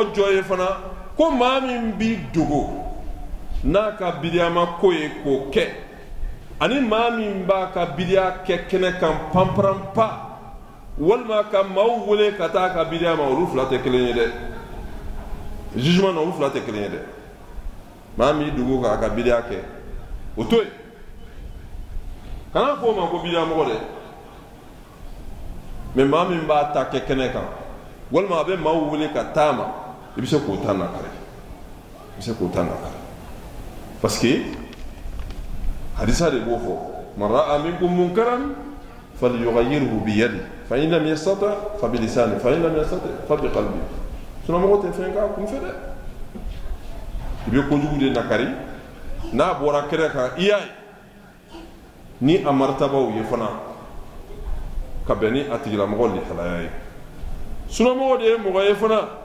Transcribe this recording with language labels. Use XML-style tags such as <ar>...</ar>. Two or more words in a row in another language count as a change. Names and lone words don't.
<bm>jɔ ye fana ko maa min bi dogo n'a ka bidiyama ko ye k'o kɛ ani maa min b'a ka bidiya kɛ kɛnɛ kan panparanpa walima ka maaw wele ka taa ka bidiya ma olu fila tɛ kelen ye dɛ jugement na olu fila tɛ kelen ye dɛ maa min dogo k'a ka bidiya kɛ o to yen kana fɔ o ma ko bidiya mɔgɔ dɛ mais maa min b'a ta kɛ kɛnɛ kan walima a bɛ maaw wele ka taa ma i bɛ se k'o ta nakari i bɛ se k'o ta nakari</bm> <fr>parce que</fr> <bm>hadisa de b'o fɔ</bm> <ar>من رأى منكم منكرا فليغيره بيده فإن لم يستطع فبلسانه فإن لم يستطع فبقلبه</ar> <bm>sinon mɔgɔ tɛ fɛn k'a kunfɛ dɛ i bɛ kojugu de nakari n'a bɔra kɛnɛ kan i y'a ye ni a maritabaw ye fana ka bɛn ni a tigilamɔgɔ lihalaya ye sinon mɔgɔ de ye mɔgɔ ye fana</bm>